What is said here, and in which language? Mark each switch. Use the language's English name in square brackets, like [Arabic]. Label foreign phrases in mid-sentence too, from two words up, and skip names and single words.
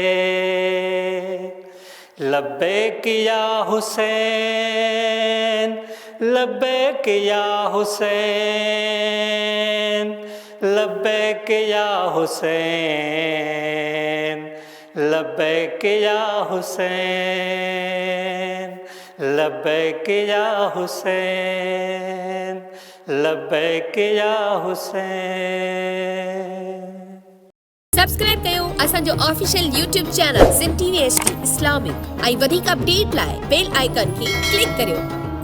[Arabic] لبیک یا حسین، لبیک یا حسین، لبیک یا حسین، لبیک یا حسین، لبیک یا حسین، لبیک یا حسین۔ [Sindhi] سبسکرائب कयो असांजो [English] official YouTube channel [Sindhi] सिंध TV HD इस्लामिक ऐं वधीक अपडेट लाइ [English] bell icon [Sindhi] खे क्लिक करियो।